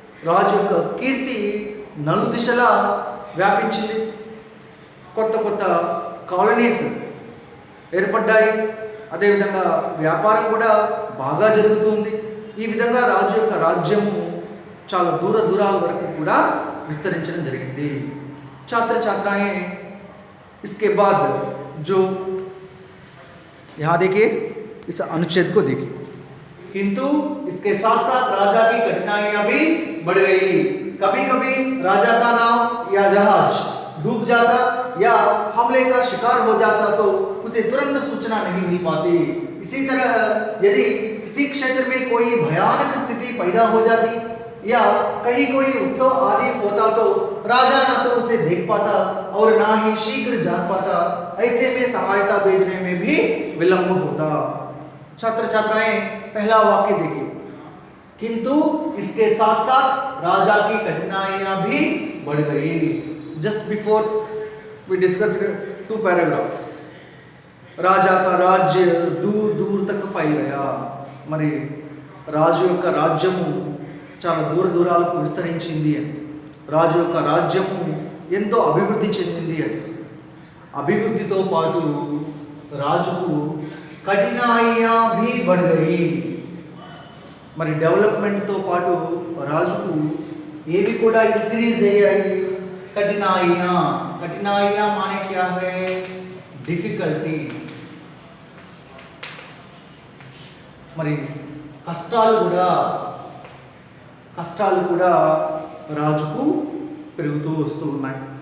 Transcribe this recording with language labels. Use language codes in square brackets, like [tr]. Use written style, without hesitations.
[te] రాజు యొక్క కీర్తి నలుదిశలా వ్యాపించింది. కొత్త కొత్త కాలనీస్ ఏర్పడ్డాయి. అదేవిధంగా వ్యాపారం కూడా బాగా జరుగుతుంది. ఈ విధంగా రాజు యొక్క రాజ్యము చాలా దూర దూరాల వరకు కూడా విస్తరించడం జరిగింది. [hi] छात्र छात्राएं इसके बाद जो यहाँ देखिए, इस अनुच्छेद को देखिए। किंतु इसके साथ साथ राजा की कठिनाइयां भी बढ़ गई। कभी कभी राजा का नाव या जहाज डूब जाता या हमले का शिकार हो जाता तो उसे तुरंत सूचना नहीं मिल पाती। इसी तरह यदि किसी क्षेत्र में कोई भयानक स्थिति पैदा हो जाती या कहीं कोई उत्सव आदि होता तो राजा ना तो उसे देख पाता और ना ही शीघ्र जान पाता। ऐसे में सहायता भेजने में भी विलंब होता। छात्र छात्राएं पहला वाक्य देखिए। किंतु इसके साथ साथ राजा की कठिनाइयां भी बढ़ गई। [en] Just before we discussed 2 paragraphs. [hi] राजा का राज्य दूर दूर तक फैल गया. [te] మరి రాజు యొక్క రాజ్యము చాలా దూర దూరాలకు విస్తరించింది అని, రాజు యొక్క రాజ్యము ఎంతో అభివృద్ధి చెందింది అని. అభివృద్ధితో పాటు రాజుకు [hi] కఠినాయియా భీ బఢ్ గయి. [te] మరి డెవలప్మెంట్తో పాటు రాజుకు ఏవి కూడా ఇంక్రీజ్ అయ్యాయి. [hi] कठिनाइयाँ, कठिनाइयाँ माने क्या है? डिफिकल्टीज। [te] మరి కష్టాలు కూడా రాజుకు పెరుగుతూ వస్తూ ఉన్నాయి.